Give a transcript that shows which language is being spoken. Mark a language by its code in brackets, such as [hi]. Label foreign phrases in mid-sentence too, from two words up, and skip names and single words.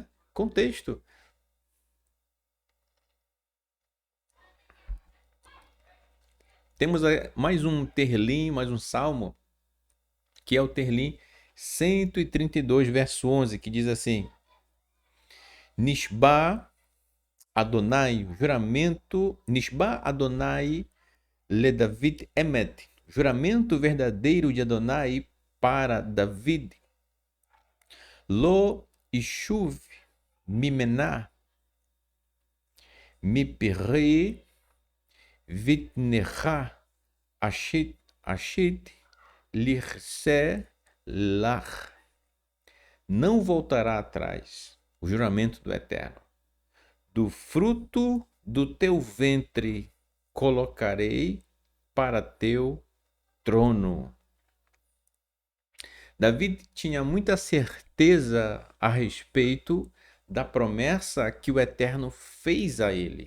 [pt] Contexto. Temos mais um Terlim, mais um salmo, que é o Terlim 132, verso 11, que diz assim: [he] נשבע אדני, [pt] juramento, [he] נשבע אדני לדוד אמת, [pt] juramento verdadeiro de Adonai para David. [he] לא ישוב ממנה, מפרי, בטנך, אשית, לכסא, לך. [pt] Não voltará atrás, o juramento do Eterno. Do fruto do teu ventre colocarei para teu trono. Davi tinha muita certeza a respeito da promessa que o Eterno fez a ele.